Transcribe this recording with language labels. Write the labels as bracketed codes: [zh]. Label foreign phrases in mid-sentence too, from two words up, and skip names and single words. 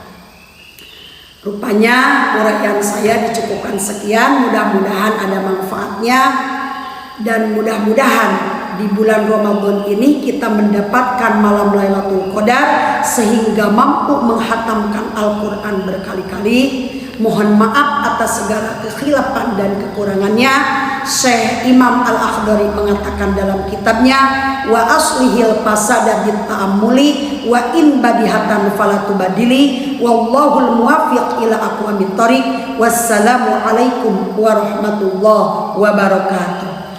[id] Rupanya uraian saya dicukupkan sekian, mudah-mudahan ada manfaatnya, dan mudah-mudahan di bulan Ramadan ini kita mendapatkan malam Lailatul Qadar sehingga mampu menghatamkan Al-Quran berkali-kali. Mohon maaf atas segala kekhilafan dan kekurangannya. Syekh Imam Al-Akhdari mengatakan dalam kitabnya, [ar] وأصلح الفساد بالتأمل وإن بديهة فلا تبدل والله الموفق إلى أقوم الطريق. والسلام عليكم ورحمة الله وبركاته.